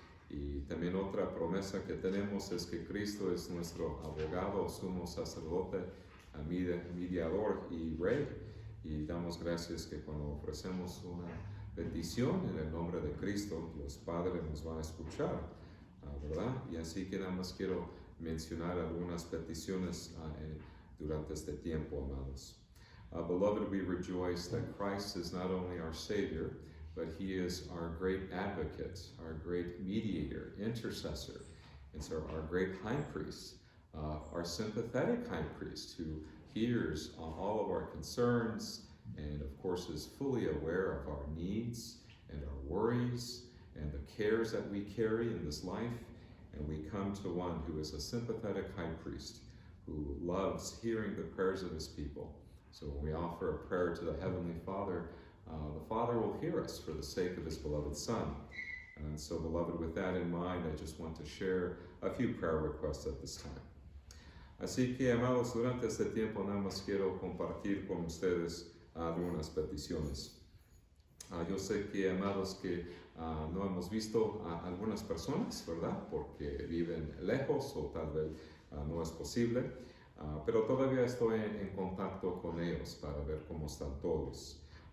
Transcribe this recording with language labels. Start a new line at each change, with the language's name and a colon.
Spanish: Y también otra promesa que tenemos es que Cristo es nuestro abogado, sumo sacerdote, mediador y rey. Y damos gracias que cuando ofrecemos una bendición en el nombre de Cristo, los padres nos van a escuchar, ¿verdad? Y así que nada más quiero mencionar algunas peticiones durante este tiempo, amados.
English: Beloved, we rejoice that Christ is not only our Savior, but He is our great advocate, our great mediator, intercessor. And so our great high priest, our sympathetic high priest who hears all of our concerns and of course is fully aware of our needs and our worries and the cares that we carry in this life. And we come to one who is a sympathetic high priest who loves hearing the prayers of his people. So when we offer a prayer to the Heavenly Father, the Father will hear us for the sake of his beloved Son. And so, beloved, with that in mind, I just want to share a few prayer requests at this time.
Spanish: Así que, amados, durante este tiempo nada más quiero compartir con ustedes algunas peticiones. Yo sé que, amados, que no hemos visto a algunas personas, ¿verdad? Porque viven lejos o tal vez no es posible, pero todavía estoy en contacto con ellos para ver cómo están todos.